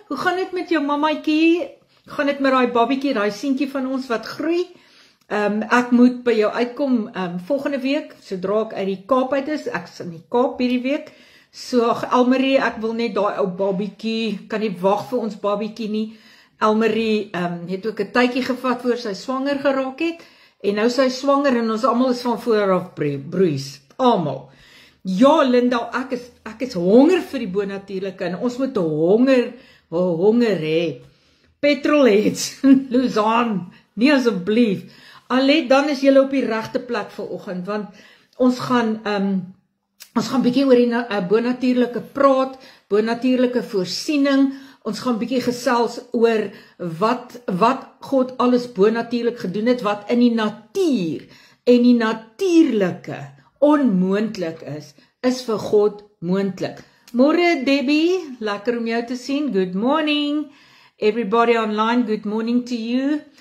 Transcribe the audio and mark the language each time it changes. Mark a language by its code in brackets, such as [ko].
[af] Hoe gaan dit met jou mammaatjie? Hoe gaan dit met daai babietjie, daai seentjie van ons wat groei? Ek moet by jou uitkom volgende week, sodra ek uit die Kaap uit is. Ek is in die Kaap hierdie week. So Elmarie, ek wil net daai ou babietjie, kan nie wag vir ons babietjie nie. Elmarie het ook 'n tydjie gevat voor sy swanger geraak het, en nou sy swanger en ons almal is van voor af broeis, almal. Ja Linda, ek is honger vir die bonatuurlike, en ons moet honger hê. Petrolheads, Luzaan, nie asseblief. Alet, dan is julle op die regte plek vanoggend, want ons gaan Ons gaan bietjie oor die bonatuurlike praat, bonatuurlike voorsiening. Ons gaan bietjie gesels oor wat God alles bonatuurlik gedoen het, wat in die natuur en die natuurlike onmoontlik is vir God moontlik. Môre Debbie, lekker om jou te sien. [en] Good morning. Everybody online, good morning to you.